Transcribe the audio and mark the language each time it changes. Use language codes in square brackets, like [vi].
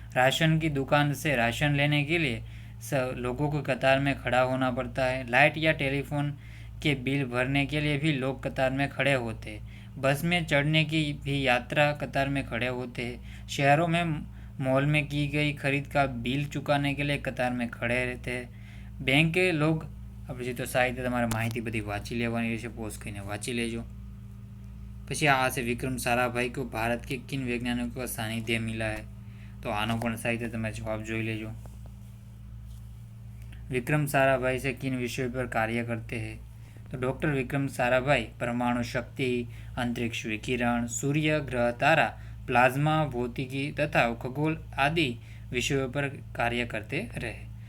[hi] Ration की दुकान से राशन लेने के लिए लोगों को कतार में खड़ा होना पड़ता है. लाइट या टेलीफोन के बिल भरने के लिए भी लोग कतार में खड़े होते हैं. बस में चढ़ने की भी यात्रा कतार में खड़े होते हैं. शहरों में मॉल में की गई खरीद का बिल चुकाने के लिए कतार में खड़े रहते हैं. बैंक के लोग [gu] પછી તો સાહિત્ય તમારે માહિતી બધી વાંચી લેવાની રહેશે. પોઝ કરીને વાંચી લેજો. પછી આ છે, [hi] વિક્રમ સારાભાઈ को भारत के किन वैज्ञानिकों का सानिध्य मिला है? [gu] तो આનો પણ સાહિત્ય તમે જવાબ જોઈ લેજો. [hi] विक्रम साराभाई से किन विषयों पर कार्य करते हैं? तो डॉक्टर विक्रम साराभाई परमाणु शक्ति, अंतरिक्ष विकिरण, सूर्य, ग्रह, तारा, प्लाज्मा, भौतिकी तथा खगोल आदि विषयों पर कार्य करते रहे.